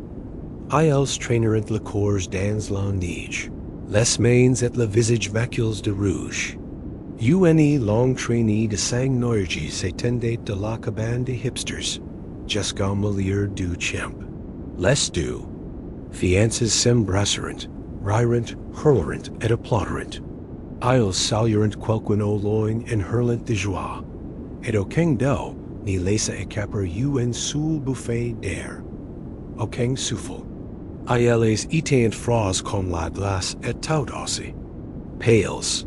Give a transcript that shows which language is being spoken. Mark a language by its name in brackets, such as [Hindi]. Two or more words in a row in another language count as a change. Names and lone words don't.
[French] Ils traînerent le corps dans la neige, les mains et le visage macules de rouge. Une longue traînée de sang-nourgie s'étendait de la cabane des hipsters jusqu'au milieu du champ. Les deux fiances s'embrasserent, rirent, hurlerent et applaudirent. Ils saluèrent quelqu'un au loin en hurlant de joie, et aucun d'eux n'y laissa échapper un seul bouffée d'air. Aucun souffle. Ils étaient froids comme la glace et tout aussi. Pales.